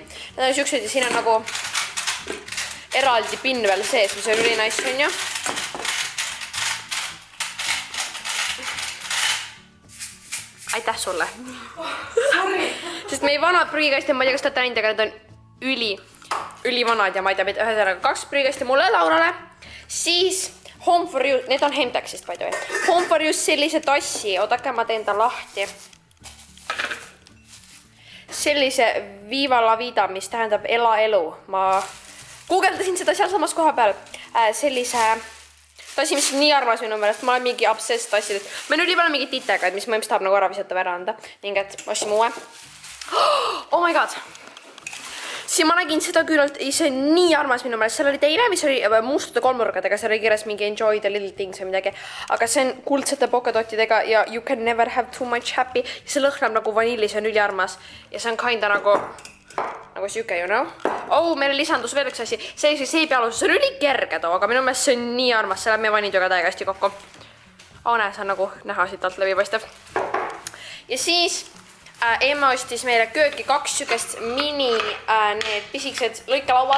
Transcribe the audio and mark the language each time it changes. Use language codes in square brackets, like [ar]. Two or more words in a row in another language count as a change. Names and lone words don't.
[et] Need on siuksed ja siin on nagu eraldi pinn veel sees, mis on üli nice on ju. Aitäh sulle. Sest meie vanad prügikasti, ma ei tea, kas te olete näinud, aga need on ülivanad ja ma ei tea, ühesõnaga 2 prügikasti mulle Laurale. Siis Home for You, need on Hemtexist, [en] by the way. [et] Home for You sellise tassi, oodake, ma teen ta lahti. Sellise Viva la vida, mis tähendab ela elu. Ma guugeldasin seda sealsamas koha peal. Sellise tassi, mis on nii armas minu meelest, ma olen mingi obsessed tassidest. meil oli palju mingit titekaid, mis ma ilmselt tahab nagu ära visata või ära anda. Ning et ostsime uue. [en] Oh my god. [et] Siin ma nägin seda küllalt, see on nii armas minu meelest, seal oli teine, mis oli mustade kolmnurkadega, seal oli kirjas mingi [en] enjoy the little things [et] või midagi, aga see on kuldsete pokadottidega ja [en] you can never have too much happy [et] ja see lõhnab nagu vanilli, see on üliarmas ja see on kinda nagu siuke, [en] you know? [et] Oh, meile lisandus veel üks asi, see seebialus, see on ülikerge too, aga minu meelest see on nii armas, see läheb meie vanidjoga täiega hästi kokku. Oh, näe, see on nagu näha siit alt läbi paistev. Ja siis Emma ostis meile kööki 2 sükest need pisikesed lõikelauad.